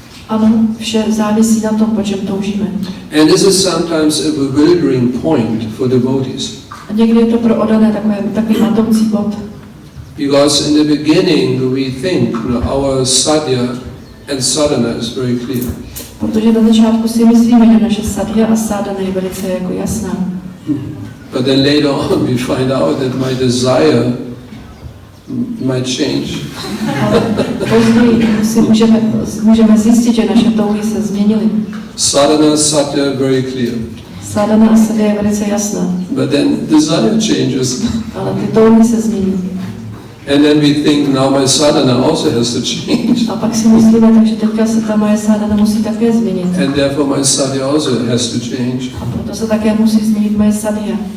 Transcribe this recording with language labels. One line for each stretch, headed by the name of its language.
Czech: Ano, vše závisí na tom, po čem toužíme.
English: And this is sometimes a bewildering point for devotees.
Czech: A někdy je to pro oddané takový matoucí bod.
English: Because in the beginning we think our sadhya and sadhana is very clear.
Czech: Protože na začátku si myslíme, že naše sadhya a sadhana je velice jako jasná.
English: But then later on we find out that my desire might change.
Czech: Ale později si můžeme zjistit, že naše touhy se změnily.
English: Sadhana, sadhya, very clear.
Czech: Sadhana a sadhya je velice jasná.
English: But then desire changes.
Czech: Ale ty touhy se změní.
English: And then we think now my sadhana also has to change.
Czech: A pak si myslíme, takže teďka se ta moje sadhana musí také změnit.
English: And therefore my sadhya also has to change.
Czech: A proto se také musí změnit moje sadhya.